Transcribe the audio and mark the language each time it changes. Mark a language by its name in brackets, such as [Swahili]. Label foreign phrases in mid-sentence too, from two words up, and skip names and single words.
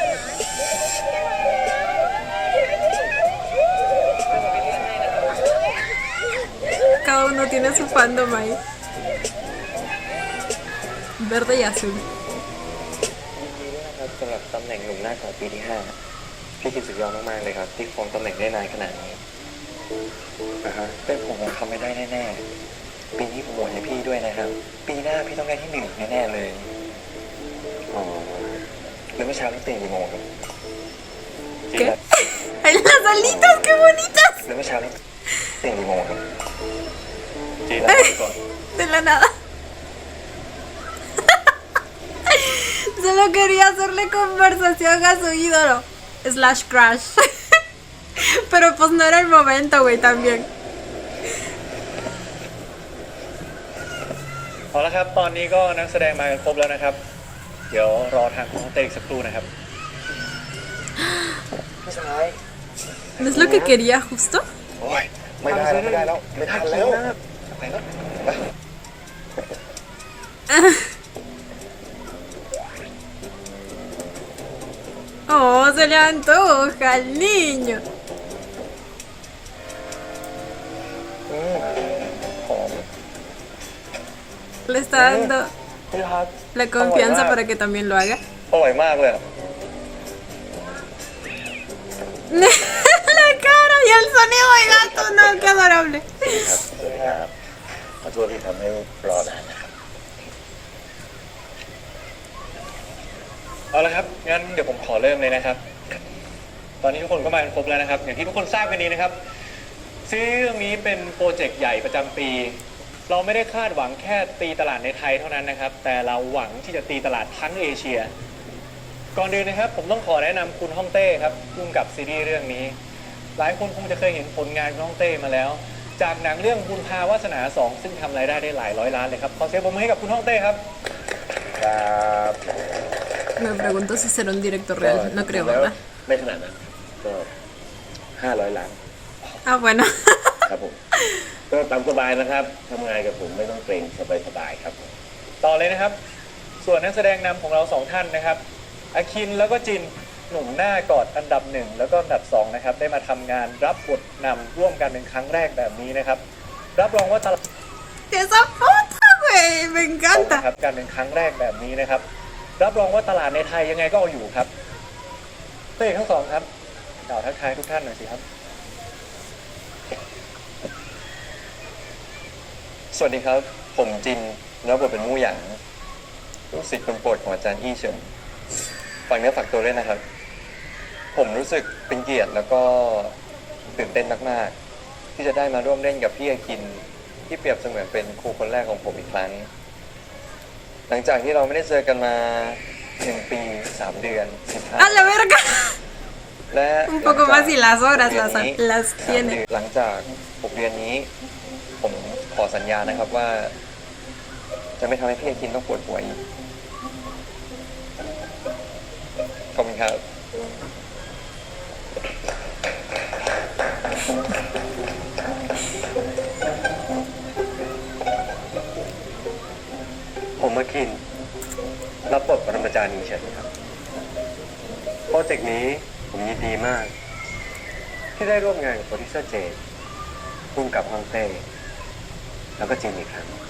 [Spanish] Cada uno tiene su fandom ahí. Verde y azul. [Thai] ครับสำหรับตำแหน่งหนุ่มหน้าขาวปีที่ 5 พี่คิดสุดยอดมากๆเลยครับ ที่ครองตำแหน่งได้นานขนาดนี้นะฮะเป็นผมทำไม่ได้แน่ๆปีนี้ผมโหวตให้พี่ด้วยนะครับ ปีหน้าพี่ต้องได้ที่ 1แน่ๆเลยอ๋อแล้วเมื่อเช้าพี่ตื่นกี่โมงครับ [Spanish] ¿Qué? ¡Ay, las alitas! ¡Qué bonitas! [Thai] แล้วเมื่อเช้าพี่ตื่นกี่โมงครับจีแล้วก่อน [Spanish] De la nada. Solo quería hacerle conversación a su ídolo. [English] Slash crush. [Spanish] Pero pues no era el momento, güey, también. [Thai] เอาละครับ ตอนนี้ก็นักแสดงมากันครบแล้วนะครับ เดี๋ยวรอทางของเตอีกสักครู่นะครับ พี่ชาย [Spanish] ¿No es lo que quería justo? [Thai] โอ้ยไม่ได้แล้วไม่ได้แล้วไม่ทันแล้วไปแล้วไป [Spanish] Oh, se le antoja al niño. [Thai] หอม [Spanish] Le está dando [Thai] พี่ครับ [Spanish] la confianza para que también lo haga. [Thai] อร่อยมากเลยอะ [Spanish] La cara y el sonido de gato, no, qué adorable. [Thai] ครับขอโทษที่ทำให้รอนานนะครับ เอาละครับ งั้นเดี๋ยวผมขอเริ่มเลยนะครับ ตอนนี้ทุกคนก็มากันครบแล้วนะครับ อย่างที่ทุกคนทราบกันดีนะครับซีรีส์ เรื่องนี้เป็นโปรเจกต์ใหญ่ประจำปี เราไม่ได้คาดหวังแค่ตีตลาดในไทยเท่านั้นนะครับ แต่เราหวังที่จะตีตลาดทั้งเอเชีย ก่อนอื่นนะครับ ผมต้องขอแนะนำคุณฮ่องเต้ครับร่วมกับซีรีส์เรื่องนี้ หลายคนคงจะเคยเห็นผลงานของฮ่องเต้มาแล้ว จากหนังเรื่องบุญพาวาสนา 2 ซึ่งทำรายได้ได้หลายร้อยล้านเลยครับ ขอเสียงปรบมือให้กับคุณฮ่องเต้ครับ ครับ [Spanish] Me pregunto si será un director real. No creo, ¿verdad? [Thai] ไม่ขนาดนั้นก็500 ล้าน [Spanish] Ah, bueno. [Thai] ครับผม ก็ตามสบายนะครับทำงานกับผมไม่ต้องเกรงสบายๆครับผม ต่อเลยนะครับ ส่วนนักแสดงนำของเรา2ท่านนะครับ อาคินแล้วก็จิน หนุ่มหน้ากอดอันดับ 1 แล้วก็อันดับ 2 นะครับ ได้มาทำงานรับบทนำร่วมกันเป็นครั้งแรกแบบนี้นะครับ รับรองว่าตลาด [Spanish] Esa foto, güey. Me encanta. [Thai] ครับการเป็นครั้งแรกแบบนี้นะครับ รับรองว่าตลาดในไทยยังไงก็เอาอยู่ครับเต้ทั้งสองครับกล่าวทักทายทุกท่านหน่อยสิครับ สวัสดีครับ ผมจินแล้วบทเป็นมู่หยางลูกศิษย์คนโปรดของอาจารย์อี้เฉินฝากเนื้อฝากตัวด้วยนะครับ ผมรู้สึกเป็นเกียรติแล้วก็ตื่นเต้นมากๆที่จะได้มาร่วมเล่นกับพี่อาคินที่เปรียบเสมือนเป็นครูคนแรกของผมอีกครั้ง หลังจากที่เราไม่ได้เจอกันมา1 ปี 3 เดือน [Spanish] A la verga. [Thai] และ [Spanish] Un poco más y las horas [Thai] เดือนนี้ [Spanish] las 3 tiene. [Thai] เดือนหลังจาก6 เดือนนี้ ผมขอสัญญานะครับว่า จะไม่ทำให้พี่อาคินต้องปวดหัวอีกขอบคุณครับ ผมมาคิน รับบทปรมาจารย์อิงเฉินครับ โปรเจกต์นี้ผมยินดีมาก ที่ได้ร่วมงานกับโปรดิวเซอร์เจนร่วมกับฮองเต้ แล้วก็จินอีกครั้ง